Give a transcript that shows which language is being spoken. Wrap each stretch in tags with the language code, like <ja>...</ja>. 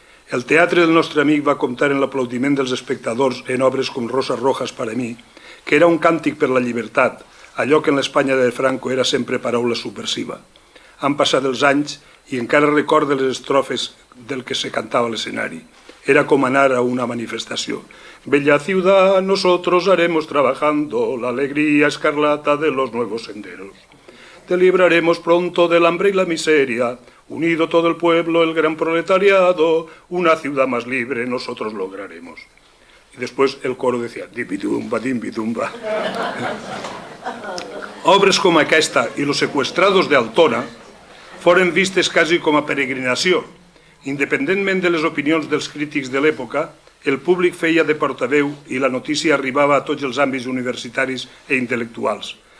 <ca>El teatre del nostre amic va comptar en l'aplaudiment dels espectadors en obres com Rosas Rojas para mí, que era un càntic per la llibertat, allò que en l'Espanya de Franco era sempre paraula subversiva. Han passat els anys i encara recordo les estrofes del que se cantava a l'escenari. Era com anar a una manifestació.</ca> <es>Bella ciudad, nosotros haremos trabajando la alegría escarlata de los nuevos senderos. Te libraremos pronto del hambre y la miseria, unido todo el pueblo, el gran proletariado, una ciudad más libre nosotros lograremos. Y después el coro decía, dimbitumba, dimbitumba.</es> <ca>Obres com aquesta i Los secuestrados de Altona foren vistes quasi com a peregrinació. Independentment de les opinions dels crítics de l'època, el públic feia de portaveu i la notícia arribava a tots els àmbits universitaris i intel·lectuals.</ca>